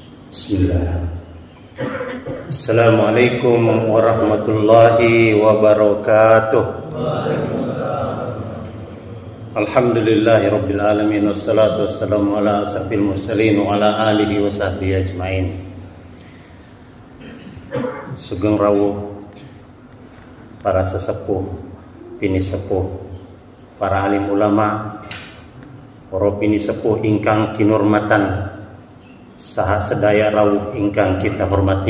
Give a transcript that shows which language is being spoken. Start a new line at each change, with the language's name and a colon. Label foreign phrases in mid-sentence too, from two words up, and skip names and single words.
Arabic: بسم الله. السلام عليكم ورحمة الله وبركاته. الحمد لله رب العالمين، والصلاة والسلام على أشرف المرسلين وعلى آله وصحبه أجمعين.
Javanese: Sugeng rawuh para sesepuh, pini sepuh, para alim ulama, para pini sepuh ingkang kinurmatan saha sedaya rawuh ingkang kita hormati.